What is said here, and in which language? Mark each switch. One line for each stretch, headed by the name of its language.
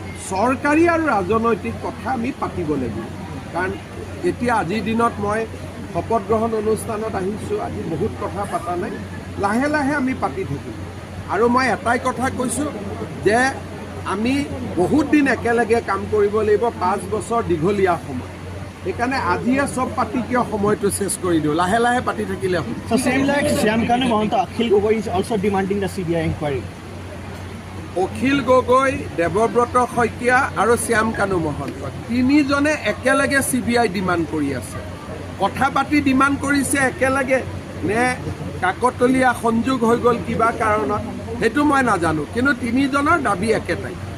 Assamese: চৰকাৰী আৰু ৰাজনৈতিক কথা আমি পাতিব লাগিব, কাৰণ এতিয়া আজিৰ দিনত মই শপত গ্ৰহণ অনুষ্ঠানত আহিছোঁ, আজি বহুত কথা পতা নাই, লাহে লাহে আমি পাতি থাকিম। আৰু মই এটাই কথা কৈছোঁ যে আমি বহুত দিন একেলগে কাম কৰিব লাগিব, 5 বছৰ দীঘলীয়া সময়। সেইকাৰণে আজিয়ে চব পাতি কিয় সময়টো চেছ কৰি দিওঁ, লাহে লাহে পাতি থাকিলে হ'ব।
English: So same like Shyamkanu Mahanta, Akhil Gogoi is also demanding the CBI inquiry.
Assamese: Akhil Gogoi, Debabrata Saikia আৰু শ্যামকানু মহন্ত 3জনে একেলগে CBI ডিমাণ্ড কৰি আছে। কথা পাতি ডিমাণ্ড কৰিছে একেলগে নে কাকতলীয়া সংযোগ হৈ গ'ল কিবা কাৰণত, সেইটো মই নাজানো, কিন্তু 3জনৰ দাবী একেটাই।